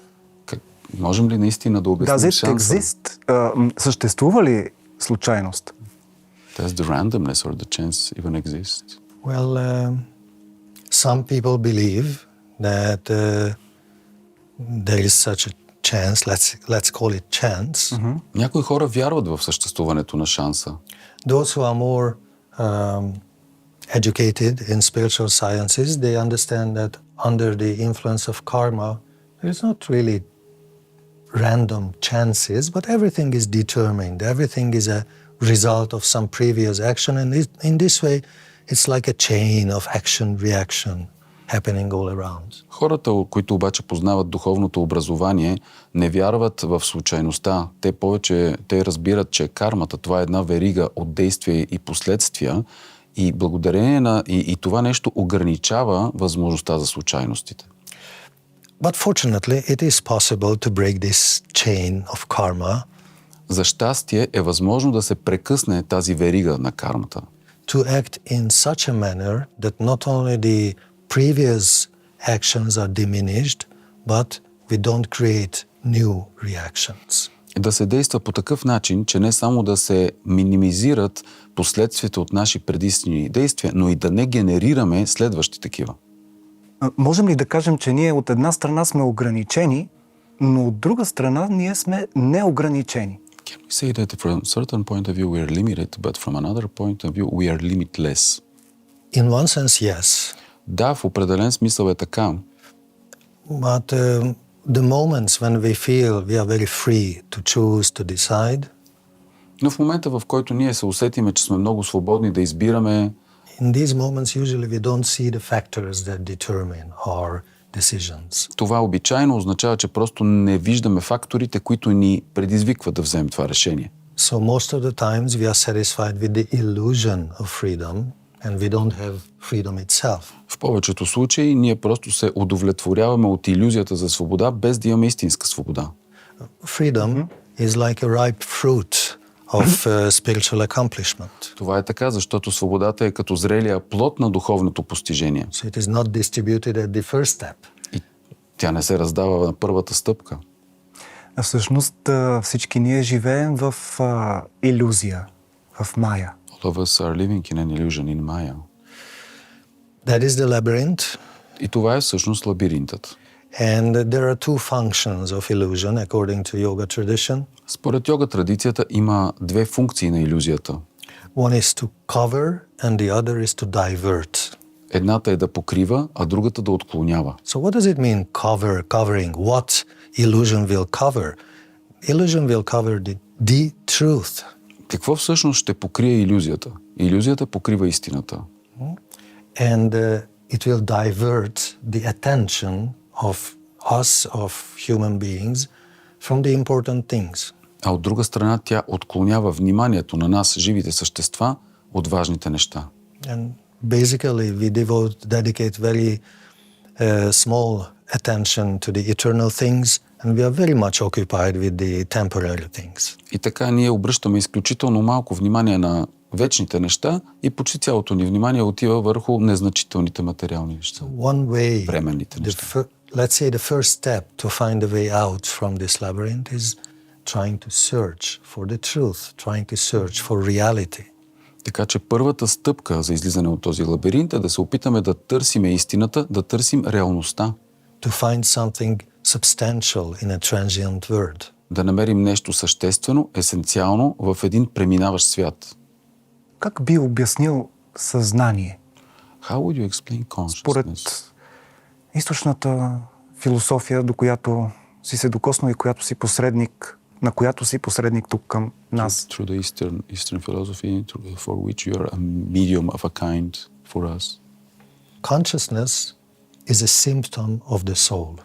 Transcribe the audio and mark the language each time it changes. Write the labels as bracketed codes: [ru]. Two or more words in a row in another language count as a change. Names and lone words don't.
[bg] Можем ли наистина да обясним [en] Does it [bg] шанса? [en] exist? [bg] Съществува ли случайност? [en] Does the randomness or the chance even exist? Well, some people believe that there is such a chance, let's call it chance. [bg] Някои хора вярват в съществуването на шанса. [en] Those who are more educated in spiritual sciences, they understand that under the influence of karma, there is not really random chances, but everything is determined. Everything is a result of some previous action, and in this way, it's like a chain of action-reaction happening all around. [bg] Хората, които обаче познават духовното образование, не вярват в случайността. Те разбират, че кармата, това е една верига от действия и последствия, и благодарение на и това нещо ограничава възможността за случайностите. [en] But fortunately, it is possible to break this chain of karma. [bg] За щастие е възможно да се прекъсне тази верига на кармата. [en] To act in such a manner that not only the previous actions are diminished, but we don't create new reactions. [bg] Да се действа по такъв начин, че не само да се минимизират последствията от наши предишни действия, но и да не генерираме следващи такива. Можем ли да кажем, че ние от една страна сме ограничени, но от друга страна ние сме неограничени? [en] Can we say that from a certain point of view we are limited, but from another point of view we are limitless? In one sense, yes. [bg] Да, в определен смисъл е така. [en] But the moments when we feel we are very free to choose, to decide, [bg] Но в момента, в който ние се усетиме, че сме много свободни да избираме, [en] in these moments usually we don't see the factors that determine our decisions. [bg] това обичайно означава, че просто не виждаме факторите, които ни предизвикват да вземем това решение. [en] So most of the times we are satisfied with the illusion of freedom. and we don't have freedom itself. [bg] В повечето случаи ние просто се удовлетворяваме от илюзията за свобода, без да имаме истинска свобода. [en] Freedom is like a ripe fruit of spiritual accomplishment. [bg] Това е така, защото свободата е като зрелия плод на духовното постижение. [en] So it is not distributed at the first step. [bg] И тя не се раздава на първата стъпка. А всъщност всички ние живеем в илюзия, в мая. [en] All of us are living in an illusion in Maya. That is the labyrinth. [bg] И това е всъщност лабиринтът. [en] And there are two functions of illusion according to yoga tradition. [bg] Според йога традицията има две функции на илюзията. [en] One is to cover and the other is to divert. [bg] Едната е да покрива, а другата да отклонява. [en] So what does it mean covering? What illusion will cover? Illusion will cover the truth. [bg] Какво всъщност ще покрие илюзията? Илюзията покрива истината. [en] And it will divert the attention of us, of human beings, from the important things. [bg] А от друга страна тя отклонява вниманието на нас, живите същества, от важните неща. [en] And basically we dedicate very small attention to the eternal things and we are very much occupied with the temporary things. [bg] И така ние обръщаме изключително малко внимание на вечните неща и почти цялото ни внимание отива върху незначителните материални неща. [en] One way, [bg] Временните неща. [en] let's say the first step to find a way out from this labyrinth is trying to search for the truth, trying to search for reality. [bg] Така че първата стъпка за излизане от този лабиринт е да се опитаме да търсиме истината, да търсим реалността. [en] To find something substantial in a transient world. [bg] Да намерим нещо съществено, есенциално в един преминаващ свят. Как би обяснил съзнание? [en] How would you explain consciousness? [bg] Според източната философия, до която си се докоснал и която си посредник, на която си посредник тук към нас. [en] Through the Eastern philosophy, for which you are a medium of a kind for us. Consciousness is a symptom of the soul.